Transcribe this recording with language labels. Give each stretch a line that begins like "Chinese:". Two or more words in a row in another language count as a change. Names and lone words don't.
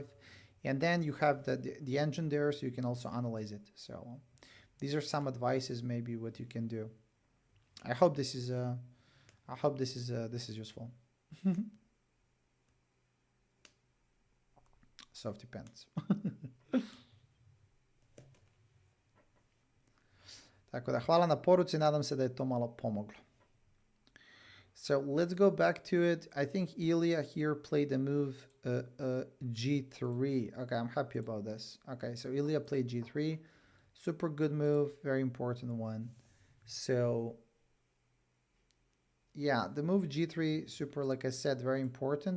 English: And then you have the engine there, so you can also analyze it. So these are some advices, maybe what you can do. I hope this is useful. Soft depends.
Croatian: Tako da, hvala na poruci, nadam se da je to malo pomoglo.
English: So let's go back to it. I think Ilya here played the move g3. Okay, I'm happy about this. Okay, so Ilya played g3. Super good move, very important one. So yeah, the move g3, super, like I said, very important.